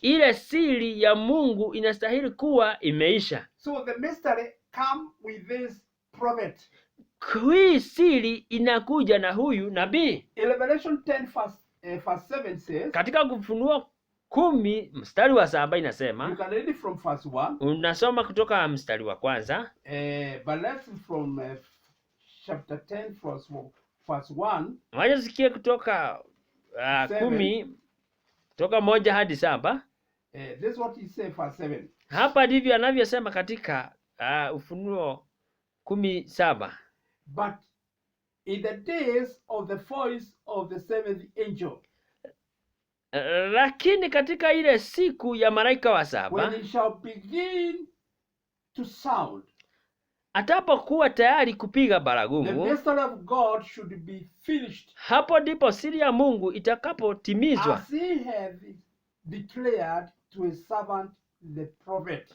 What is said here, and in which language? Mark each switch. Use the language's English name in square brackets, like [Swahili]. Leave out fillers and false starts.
[Swahili] Ile siri ya Mungu inastahili kuwa imeisha. [English] So the mystery come with this prophet. [Swahili] Hii siri inakuja na huyu nabii. [English] In Revelation 10 verse 7 says, [Swahili] Katika Ufunuo 10 mstari wa 7 [English] you [Swahili] inasema, [English] can read it from verse 1, [Swahili] unasoma kutoka mstari wa kwanza, [English] but let's from chapter 10 verse 1. [Swahili] wacha tusikie kutoka 10 kutoka 1 hadi 7. [English] This is what he said, verse 7. [Swahili] Hapa ndivyo anavyosema katika Ufunuo 10:7. [English] But in the days of the voice of the 7th angel, [Swahili] Lakini katika ile siku ya malaika wa 7, [English] when it shall begin to sound, [Swahili] atapokuwa tayari kupiga [English] the [Swahili] baragumu, [English] mystery of God should be finished, [Swahili] hapo ndipo siri ya Mungu itakapotimizwa, [English] as he had declared to his servant the prophet.